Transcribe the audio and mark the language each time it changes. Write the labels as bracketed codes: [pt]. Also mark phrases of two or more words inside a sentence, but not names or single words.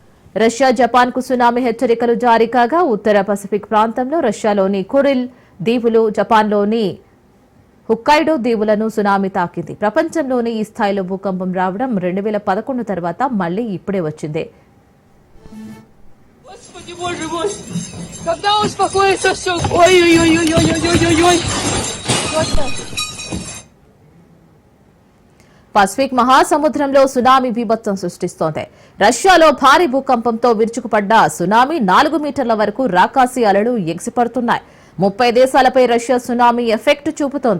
[te] రష్యా జపాన్ కు సునామీ హెచ్చరికలు జారీ కాగా ఉత్తర పసిఫిక్ ప్రాంతంలో రష్యాలోని కురిల్ దీవులు, జపాన్లోని హుక్కైడో దీవులను సునామీ తాకింది. ప్రపంచంలోని ఈ స్థాయిలో భూకంపం రావడం 2011 తర్వాత మళ్లీ ఇప్పుడే వచ్చింది. [ru] Господи, боже мой! Когда успокоится все? Ой-ой-ой-ой-ой-ой-ой-ой! [te] పసిఫిక్ మహాసముద్రంలో సునామీ బీభత్సం సృష్టిస్తోంది. రష్యాలో భారీ భూకంపంతో విరుచుకుపడ్డ సునామీ 4 మీటర్ల వరకు రాకాసి అలలు ఎగిసిపడుతున్నాయి. 30 దేశాలపై రష్యా సునామీ ఎఫెక్ట్ చూపుతోంది.